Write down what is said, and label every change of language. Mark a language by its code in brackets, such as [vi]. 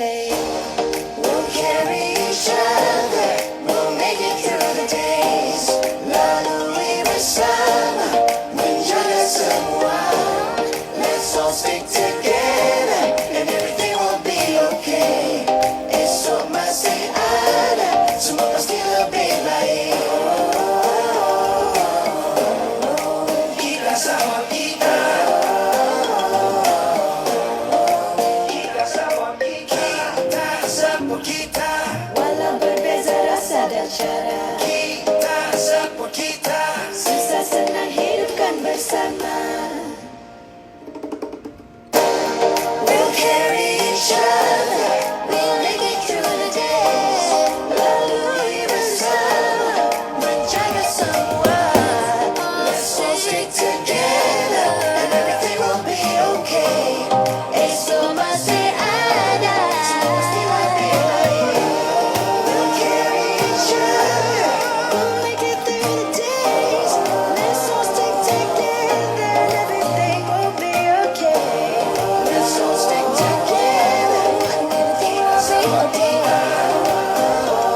[en] We'll carry each other. We'll make it through the days. [ms] Lalui bersama, menjaga semua. [en] Let's all stick together and everything will be okay. [ms] Esok masih ada, semua pasti lebih baik. Kita sama kita. Kita sama kita. Kita sama kita. Walau berbeza rasa dan cara, kita sama kita. Susah senang hidupkan bersama. [en] We'll carry each other, we'll make it through the days. [ms] Lalui bersama, menjaga semua. [en] Let's all stick together and everything will be okay. [ms] Esok masih ada, semua pasti lebih baik. [en] We'll carry each other, we'll make it through the days. Let's all stick together and everything will be okay. Let's all stick together and everything will be okay.